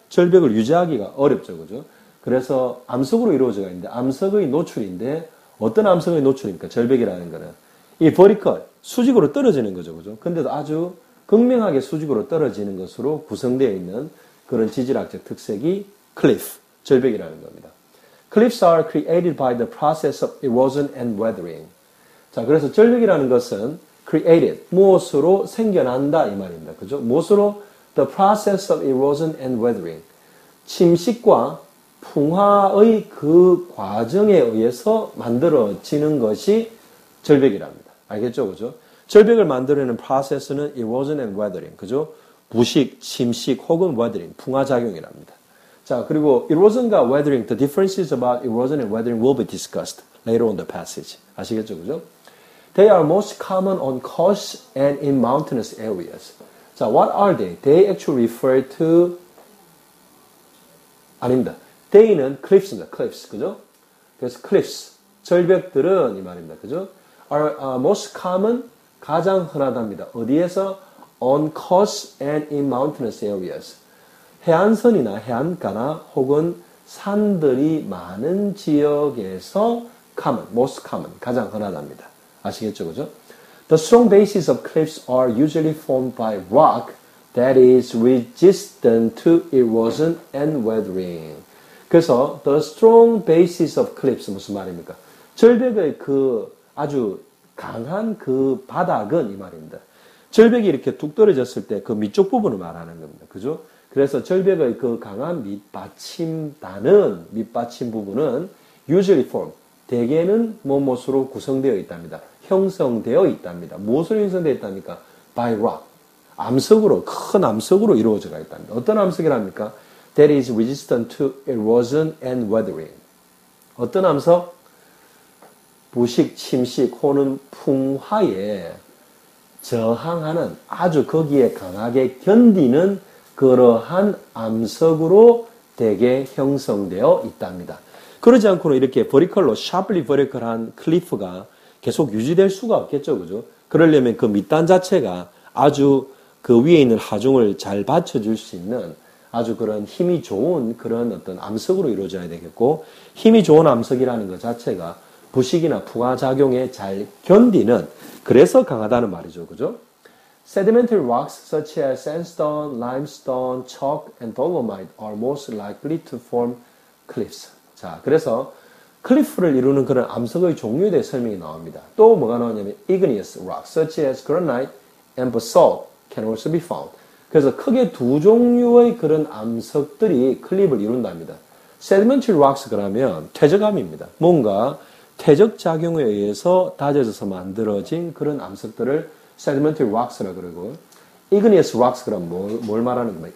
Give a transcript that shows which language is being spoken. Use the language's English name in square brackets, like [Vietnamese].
[Korean] 절벽을 유지하기가 어렵죠. 그죠? 그래서 암석으로 이루어져 있는데 암석의 노출인데 어떤 암석의 노출입니까? 절벽이라는 거는 이 버티컬 수직으로 떨어지는 거죠. 그죠? 근데도 아주 극명하게 수직으로 떨어지는 것으로 구성되어 있는 그런 지질학적 특색이 cliff, 절벽이라는 겁니다. [English] Cliffs are created by the process of erosion and weathering. [Korean] 자, 그래서 절벽이라는 것은 [English] created, [Korean] 무엇으로 생겨난다 이 말입니다. 그죠? 무엇으로? [English] The process of erosion and weathering. [Korean] 침식과 풍화의 그 과정에 의해서 만들어지는 것이 절벽이랍니다. 알겠죠? 그죠? 절벽을 만들어내는 process는 [English] erosion and weathering. [Korean] 그죠? 부식, 침식 혹은 weathering, 풍화작용이랍니다. 자, 그리고 [English] erosion과 weathering, the differences about erosion and weathering will be discussed later on the passage. [Korean] 아시겠죠, 그죠? [English] They are most common on coasts and in mountainous areas. [Korean] 자, [English] what are they? They actually refer to [Korean] 아닙니다. They는 cliffs입니다. cliffs, 그죠? 그래서 cliffs, 절벽들은 이 말입니다. 그죠? [English] Are most common, [Korean] 가장 흔하답니다. 어디에서? [English] On coasts and in mountainous areas. [Korean] 해안선이나 해안가나 혹은 산들이 많은 지역에서 [English] common, most common, [Korean] 가장 흔하답니다. 아시겠죠, 그죠? [English] The strong bases of cliffs are usually formed by rock that is resistant to erosion and weathering. [Korean] 그래서 [English] the strong bases of cliffs [Korean] 무슨 말입니까? 절벽의 그 아주 강한 그 바닥은 이 말입니다. 절벽이 이렇게 뚝 떨어졌을 때 그 밑쪽 부분을 말하는 겁니다. 그죠? 그래서 절벽의 그 강한 밑받침 부분은 [English] usually formed, [Korean] 대개는 무엇으로 구성되어 있답니다. 형성되어 있답니다. 무엇으로 형성되어 있답니까? [English] By rock. [Korean] 암석으로, 큰 암석으로 이루어져 있답니다. 어떤 암석이랍니까? [English] That is resistant to erosion and weathering. [Korean] 어떤 암석? 부식, 침식, 혹은 풍화에 저항하는, 아주 거기에 강하게 견디는 그러한 암석으로 대개 형성되어 있답니다. 그러지 않고는 이렇게 버리컬로, [English] 샤플리 버리컬한 [Korean] 클리프가 계속 유지될 수가 없겠죠, 그죠? 그러려면 그 밑단 자체가 아주 그 위에 있는 하중을 잘 받쳐줄 수 있는 아주 그런 힘이 좋은 그런 어떤 암석으로 이루어져야 되겠고, 힘이 좋은 암석이라는 것 자체가 부식이나 풍화작용에 잘 견디는, 그래서 강하다는 말이죠, 그죠? [English] Sedimentary rocks such as sandstone, limestone, chalk, and dolomite are most likely to form cliffs. [Korean] 자, 그래서 클리프를 이루는 그런 암석의 종류에 대해 설명이 나옵니다. 또 뭐가 나오냐면 [English] igneous rocks such as granite and basalt can also be found. [Korean] 그래서 크게 두 종류의 그런 암석들이 클립을 이룬답니다. Sedimentary rocks 그러면 퇴적암입니다. 뭔가 퇴적 작용에 의해서 다져져서 만들어진 그런 암석들을 sedimentary rocks라 그러고, igneous rocks 그러면 뭘 말하는 거예요?